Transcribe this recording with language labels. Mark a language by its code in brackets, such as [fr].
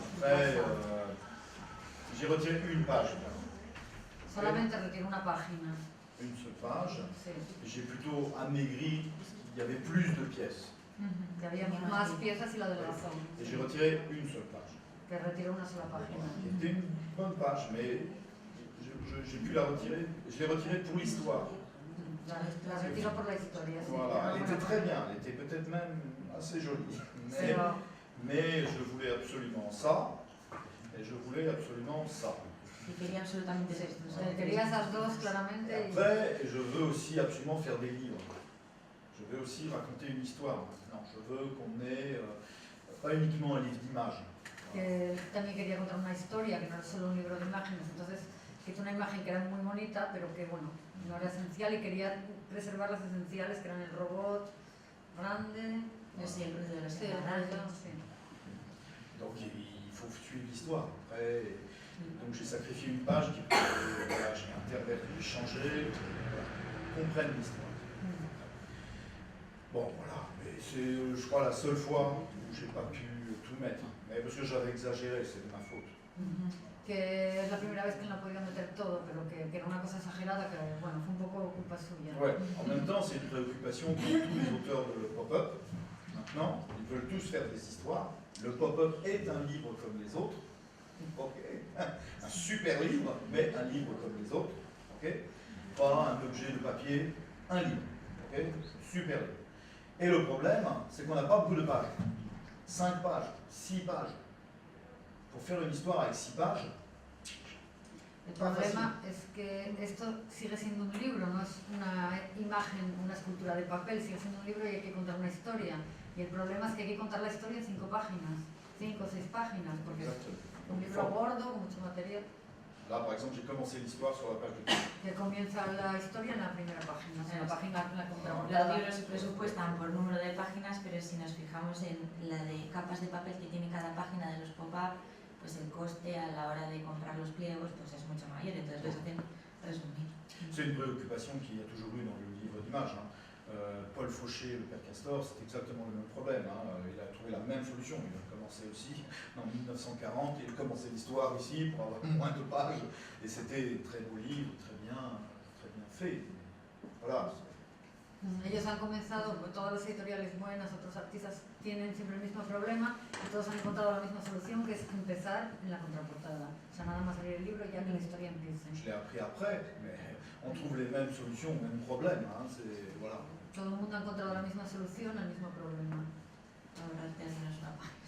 [fr] Après, j'ai retiré une page. [es] Solamente retiro una página. [fr] Une seule page. [es] Sí. [fr] J'ai plutôt amaigri parce qu'il y avait plus de pièces. [es] Que había más piezas y la delgazó. [fr] Et j'ai retiré une seule page. [es] Que retiro una sola página. [fr] Qui était une bonne page, mais j'ai pu la retirer. Je l'ai retirée pour l'histoire. [es] La retiro por la historia. Sí. [fr] Voilà, elle était très bien, elle était peut-être même assez jolie. Mais je voulais absolument ça, et je voulais absolument ça. [es] Y quería absolutamente esto. Quería esas dos claramente. [fr] Et après, je veux aussi absolument faire des livres. Je veux aussi raconter une histoire. Non, je veux qu'on ait pas uniquement un livre d'images. [es] También quería contar una historia, que no era solo un libro de imágenes. Entonces, hice una imagen que era muy bonita, pero que bueno, no era esencial y quería preservar las esenciales, que eran el robot grande. Sí, el ruido de los Sí, engranajes. sí. [fr] Donc il faut suivre l'histoire. Après, donc j'ai sacrifié une page qui voilà, j'ai interverti, changé, voilà, qu'on comprenne l'histoire. Bon, voilà, mais c'est, je crois, la seule fois où j'ai pas pu tout mettre. Mais parce que j'avais exagéré, c'est de ma faute. [es] Que es la primera vez que no he podido meter todo, pero que era una cosa exagerada, que bueno, fue un poco culpa suya. [fr] Ouais, en même temps, c'est une préoccupation pour tous les auteurs de pop-up. Maintenant, ils veulent tous faire des histoires. Le pop-up est un livre comme les autres. Ok. Un super livre, mais un livre comme les autres. Ok. Pas un objet de papier, un livre. Ok. Super livre. Et le problème, c'est qu'on n'a pas beaucoup de pages. 5 pages, 6 pages. Pour faire une histoire avec 6 pages, [es] El problema es que esto sigue siendo un libro, no es una imagen, una escultura de papel, sigue siendo un libro y hay que contar una historia. Y el problema es que hay que contar la historia en 5 páginas, 5 o 6 páginas, porque es un libro gordo, con mucho material. [fr] Là, par exemple, j'ai commencé l'histoire sur la page de [es] Que comienza la historia en la primera página, en la página en la compramos. Los libros se presupuestan por número de páginas, pero si nos fijamos en la de capas de papel que tiene cada página de los pop-up, pues el coste a la hora de comprar los pliegos pues es mucho mayor, entonces los hacen resumir. [fr] C'est une préoccupation qu'il y a toujours eu dans le livre d'images. Hein. Paul Fauché, le père Castor, c'est exactement le même problème. Hein. Il a trouvé la même solution. Il a commencé aussi en 1940. Il a commencé l'histoire ici pour avoir moins de pages. Et c'était un très beau livre, très bien fait. Voilà. [es] Ellos han comenzado, pues, todas las editoriales buenas, otros artistas tienen siempre el mismo problema y todos han encontrado la misma solución, que es empezar en la contraportada. O sea, nada más salir el libro ya que la historia empiece. [fr] Je l'ai appris après, mais on trouve les mêmes solutions, les mêmes problèmes. Hein. Voilà. [es] Todo el mundo ha encontrado la misma solución al mismo problema. Ahora tenemos una página.